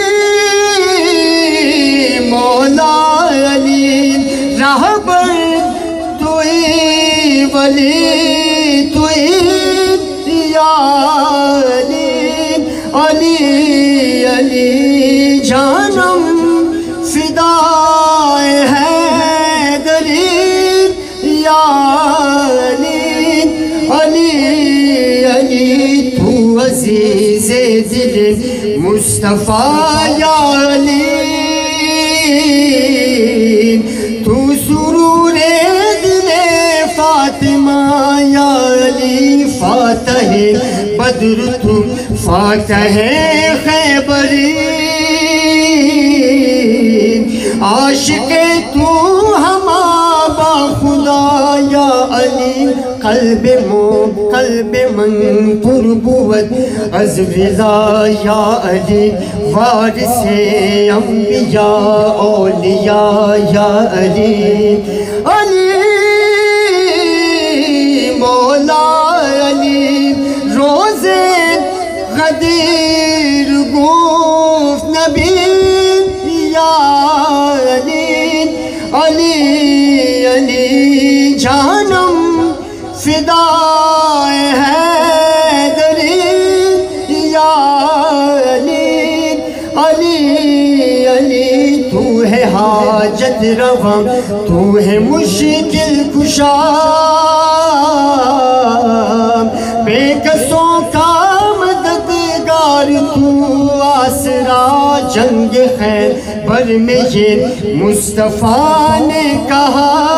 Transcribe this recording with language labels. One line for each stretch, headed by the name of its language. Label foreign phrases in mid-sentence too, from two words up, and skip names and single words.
Persian: مولا علی رہبر توی ولی توی یا علی علی علی جانم فدائے حیدری یا علی علی علی تو عزیز دل مصطفیٰ یا علی تو سرور دل فاطمہ یا علی فاتح بدر تو فاتح خیبری عاشق تو ہما با خدا یا علی قلب من پربوت از رضا یا علی وارث انبیاء اولیاء یا علی علی مولا علی روز غدیر گفت نبی یا علی علی علی جانم فدائے حیدری
Urdu: یا علی علی علی تو ہے حاجت رواں تو ہے مشکل کشا بے کسوں کا مددگار تو آسرا جنگ خیبر میں یہ مصطفیٰ نے کہا